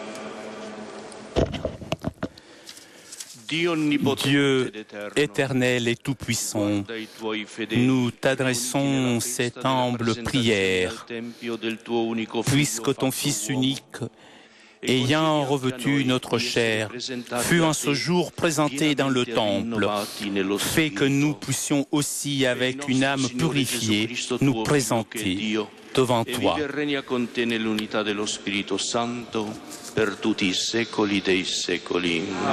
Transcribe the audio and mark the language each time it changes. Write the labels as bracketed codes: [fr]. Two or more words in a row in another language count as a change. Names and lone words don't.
[fr] Dieu éternel et tout-puissant, nous t'adressons cette humble prière, puisque ton Fils unique, ayant revêtu notre chair, fut en ce jour présenté dans le temple, fait que nous puissions aussi, avec une âme purifiée, nous présenter devant toi. [it] E regna con te nell'unità dello Spirito Santo per tutti i secoli dei secoli.